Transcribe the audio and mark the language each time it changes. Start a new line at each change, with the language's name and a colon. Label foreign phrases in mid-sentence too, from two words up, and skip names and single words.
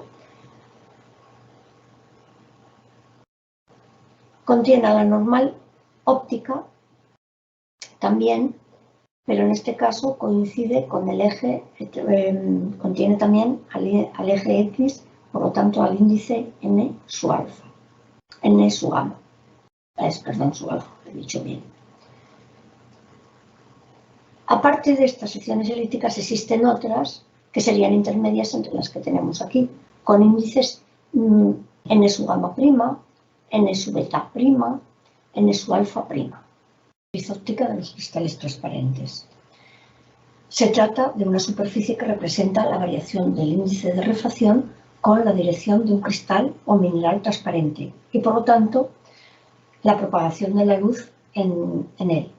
Spanish: Contiene la normal óptica también, pero en este caso coincide con el eje, contiene también al eje X, por lo tanto al índice N sub alfa, N sub gamma, perdón, sub alfa, he dicho bien. Aparte de estas secciones elípticas existen otras que serían intermedias entre las que tenemos aquí, con índices N sub gamma prima, N sub beta prima, N sub alfa prima. Óptica de los cristales transparentes. Se trata de una superficie que representa la variación del índice de refracción con la dirección de un cristal o mineral transparente y, por lo tanto, la propagación de la luz en él.